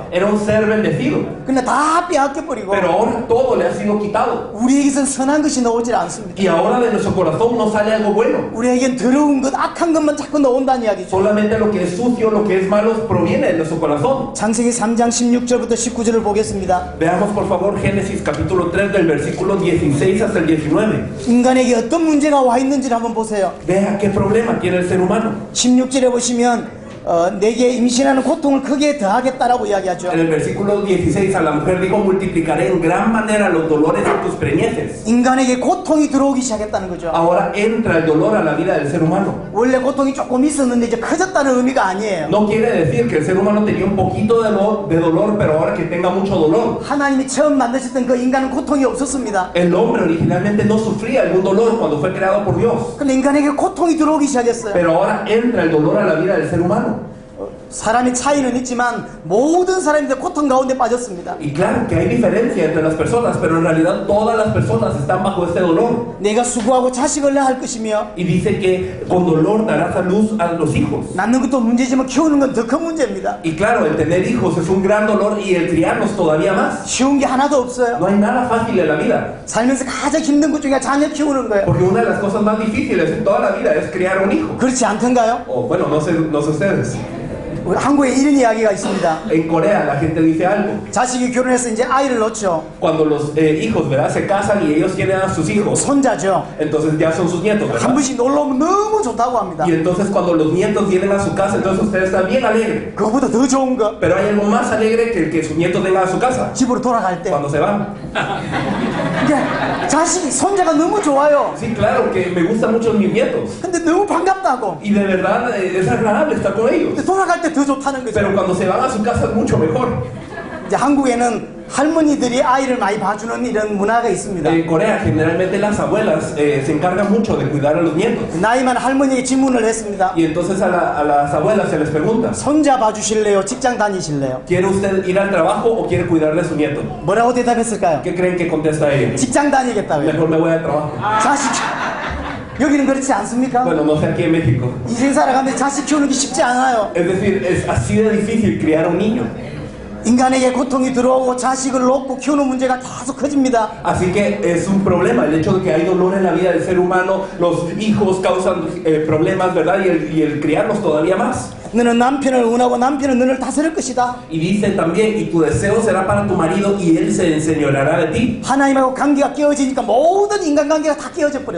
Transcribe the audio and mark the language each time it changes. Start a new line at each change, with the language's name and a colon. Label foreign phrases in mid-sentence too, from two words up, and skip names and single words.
Spanish: Era un ser bendecido.
Korean: 근데 다 빼앗겨버리고
Spanish: Pero ahora todo le ha sido quitado.
Korean: 우리에게선 선한 것이 나오질 않습니다.
Spanish: Y ahora de nuestro corazón no sale algo bueno.
Korean: 우리에겐 더러운 것, 악한 것만 자꾸 나온다는 이야기죠.
Spanish: Solamente lo que es sucio, lo que es malo proviene de nuestro corazón.
Korean: 창세기 3장 16절부터 19절을 보겠습니다.
Spanish: Veamos por favor Génesis capítulo 3 del versículo 16 hasta el 19.
Korean: 인간에게 어떤 문제가 와 있는지를 한번 보세요.
Spanish: Vea qué problema tiene el ser humano.
Korean: 16절에 보시면 내게 임신하는 고통을 크게 더하겠다라고 이야기하죠.
Spanish: En el versículo 16 a la mujer dijo, multiplicaré en gran manera los dolores de tus preñeces.
Korean: 인간에게 고통이 들어오기 시작했다는 거죠.
Spanish: Ahora entra el dolor a la vida del ser humano.
Korean: 원래 고통이 조금 있었는데 이제 커졌다는 의미가 아니에요.
Spanish: No quiere decir que el ser humano tenía un poquito de dolor, pero ahora que tenga mucho dolor.
Korean: 하나님이 처음 만드셨던 그 인간은 고통이 없었습니다.
Spanish: El hombre originalmente no sufría algún dolor cuando fue creado por Dios.
Korean: 근데 인간에게 고통이 들어오기 시작했어요.
Spanish: Pero ahora entra el dolor a la vida del ser humano.
Korean: 사람의 차이는 있지만 모든 사람들 고통 가운데 빠졌습니다.
Spanish: Y claro que hay diferencia entre las personas, pero en realidad todas las personas están bajo este dolor.
Korean: 내가 수고하고 자식을 낳을 것이며
Spanish: Y dice que con dolor darás a luz a los hijos.
Korean: 낳는 것도 문제지만 키우는 건 더 큰 문제입니다.
Spanish: Y claro, el tener hijos es un gran dolor y el criarlos todavía más.
Korean: 쉬운 게 하나도 없어요.
Spanish: No hay nada fácil en la vida.
Korean: 살면서 가장 힘든 것 중에 자녀 키우는 거예요.
Spanish: Porque una de las cosas más difíciles en toda la vida es criar un hijo.
Korean: 그렇지 않던가요?
Spanish: O bueno, no sé ustedes.
Korean: 우리 한국에 이런 이야기가 있습니다.
Spanish: En Corea la gente dice algo.
Korean: 자식이 결혼해서 이제 아이를 낳죠.
Spanish: Cuando los hijos, ¿verdad? Se casan y ellos tienen a sus hijos,
Korean: 손자죠.
Spanish: entonces ya son sus nietos,
Korean: 한
Spanish: ¿verdad?
Korean: 번씩 놀러 오면 너무 좋다고 합니다.
Spanish: Y entonces cuando los nietos vienen a su casa, entonces ustedes están bien alegres.
Korean: 그거보다 더 좋은 거
Spanish: Pero hay algo más alegre que el que sus nietos vengan a su casa,
Korean: 집으로 돌아갈 때
Spanish: cuando se van.
Korean: 이게 자식이 손자가 너무 좋아요.
Spanish: Sí, claro, que me gustan mucho mis nietos.
Korean: 근데 너무 반갑다고.
Spanish: Y de verdad es agradable estar con ellos.
Korean: 근데 돌아갈 때 더 좋다는 거죠.
Spanish: Pero cuando se van a su casa es mucho mejor.
Korean: 이제 한국에는 할머니들이 아이를 많이 봐주는 이런 문화가 있습니다.
Spanish: En Corea generalmente las abuelas se encargan mucho de cuidar a los nietos.
Korean: 나이 많은 할머니에게 질문을 했습니다.
Spanish: Y entonces a las abuelas se les pregunta,
Korean: 손자 봐주실래요? 직장 다니실래요?
Spanish: ¿quiere usted ir al trabajo o quiere cuidar de su nieto?
Korean: 뭐라고 대답했을까요?
Spanish: ¿Qué creen que contesta ella?
Korean: 직장 다니겠다고요.
Spanish: Mejor me voy al trabajo.
Korean: 자식 여기는 그렇지 않습니까?
Spanish: Bueno, no sé aquí en México.
Korean: 인생 살아가면서 자식 키우는 게 쉽지 않아요.
Spanish: Es decir, es así de difícil criar a un niño.
Korean: 인간에게 고통이 들어오고 자식을 놓고 키우는 문제가 계속 커집니다.
Spanish: Así que es un problema el hecho de que hay dolor en la vida del ser humano, los hijos causan problemas, ¿verdad? Y el criarlos todavía más.
Korean: 너는 남편을 원하고 남편은 너를 다스릴 것이다.
Spanish: Y dice también, y tu deseo será para tu marido y él se enseñoreará de ti.
Korean: 하나님하고 관계가 깨어지니까 모든 인간관계가 다 깨어져 버렸어요.